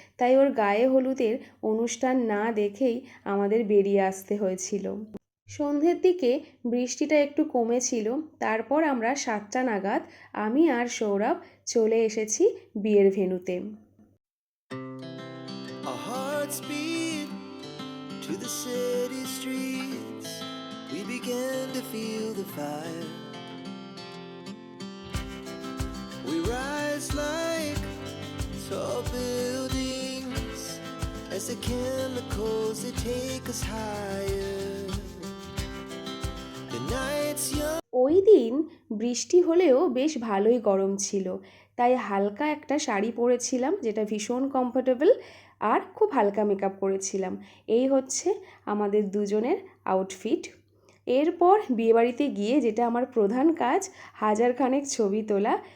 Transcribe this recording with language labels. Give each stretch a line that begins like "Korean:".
Bangla: তাই ওর গায়ে হলুদের অনুষ্ঠান না দেখেই আমাদের বেরিয়ে আসতে হয়েছিল। সন্ধ্যের দিকে বৃষ্টিটা একটু কমেছিল, তারপর আমরা 7টা নাগাদ আমি আর সৌরভ চলে এসেছি বিয়ের ভেন্যুতে।
English: To the city streets, we began to feel the fire. We rise like tall buildings as the chemicals they take us higher. The night's young.
Bangla: ওই দিন বৃষ্টি হলেও বেশ ভালোই গরম ছিল, তাই হালকা একটা শাড়ি পরেছিলাম যেটা ভীষণ কমফোর্টেবল, আর খুব হালকা মেকআপ করেছিলাম। এই হচ্ছে আমাদের দুজনের আউটফিট। এরপর বিয়েবাড়িতে গিয়ে যেটা আমার প্রধান কাজ, হাজারখানেক ছবি তোলা।